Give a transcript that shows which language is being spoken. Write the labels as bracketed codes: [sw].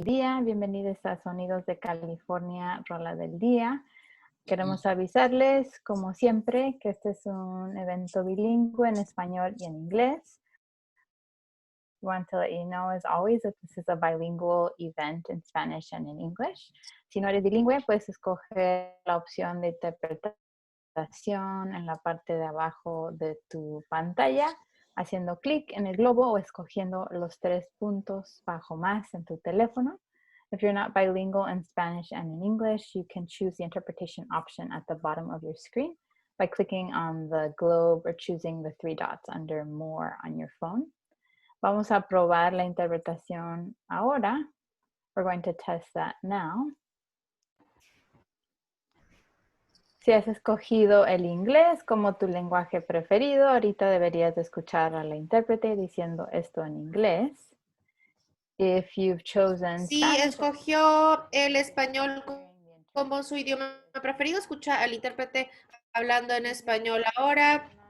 [es] día, bienvenidos a Sonidos de California, Rola del Día. Queremos avisarles, como siempre, que este es un evento bilingüe en español y en inglés. [en] We want to let you know, as always, that this is a bilingual event in Spanish and in English. [es] Si no eres bilingüe, puedes escoger la opción de interpretación en la parte de abajo de tu pantalla, haciendo clic en el globo o escogiendo los 3 puntos bajo más en tu teléfono. [en] If you're not bilingual in Spanish and in English, you can choose the interpretation option at the bottom of your screen by clicking on the globe or choosing the 3 dots under More on your phone. [es] Vamos a probar la interpretación ahora. [en] We're going to test that now. [es] Si has escogido el inglés como tu lenguaje preferido, ahorita deberías de escuchar a la intérprete diciendo esto en inglés. [en] If you've chosen [es] Si [en] Spanish, [es] escogió el español como su idioma preferido, escucha al intérprete hablando en español ahora.